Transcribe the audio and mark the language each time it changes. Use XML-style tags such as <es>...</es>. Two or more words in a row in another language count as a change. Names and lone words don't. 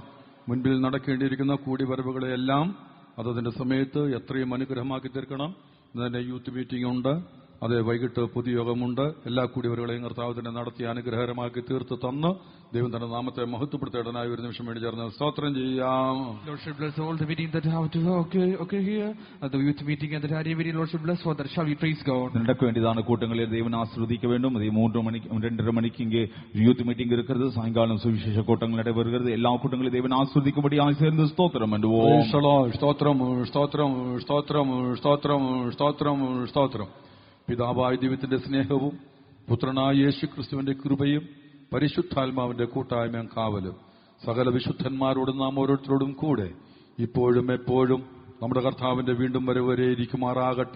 <ml>മുൻപിൽ നടക്കേണ്ടിയിരിക്കുന്ന കൂടിവരവുകളെല്ലാം അതതിന്റെ സമയത്ത് എത്രയും അനുഗ്രഹമാക്കി തീർക്കണം. ഇന്ന് തന്നെ</ml> <en>youth meeting</en> <ml>ഉണ്ട്. അതെ, വൈകിട്ട് പൊതുയോഗമുണ്ട്. എല്ലാ കൂടിവരവുകളെയും കർത്താവ് തന്നെ നടത്തി അനുഗ്രഹകരമാക്കി തീർത്ത് തന്ന് ദൈവം തന്റെ നാമത്തെ മഹത്വപ്പെടുത്തേണ്ടനായി ഒരു നിമിഷം വേണ്ടി ചേർന്ന് സ്തോത്രം ചെയ്യാം.</ml> <en>Lord should bless all the meeting that have to okay here. The youth meeting and the radio meeting, Lord should bless for that. Shall we praise God?</en> <ta>நடக்க வேண்டியதான கூட்டங்களை தேவன் ஆசீர்வதிக்க வேண்டும். அதே 3 மணிக்கு 2:30 மணிக்கு இங்கே</ta> <en>youth meeting</en> <ta>இருக்கிறது. சாயங்காலம் சுவிசேஷ கூட்டங்கள் நடைபெறுகிறது. எல்லா கூட்டங்களையும் தேவன் ஆசீர்வதிக்கும்படியாக சேர்ந்து ஸ்தோத்திரம் பண்ணுவோம்.</ta> <ml>സ്തോത്രം സ്തോത്രം സ്തോത്രം സ്തോത്രം സ്തോത്രം സ്തോത്രം. പിതാവായ ദൈവത്തിന്റെ സ്നേഹവും പുത്രനായ യേശുക്രിസ്തുവിന്റെ കൃപയും പരിശുദ്ധാത്മാവിന്റെ കൂട്ടായ്മയും കാവലും സകല വിശുദ്ധന്മാരോടും നാം ഓരോരുത്തരോടും കൂടെ ഇപ്പോഴും എപ്പോഴും നമ്മുടെ കർത്താവിന്റെ വീണ്ടും വരവരെ ഇരിക്കുമാറാകട്ടെ.</ml>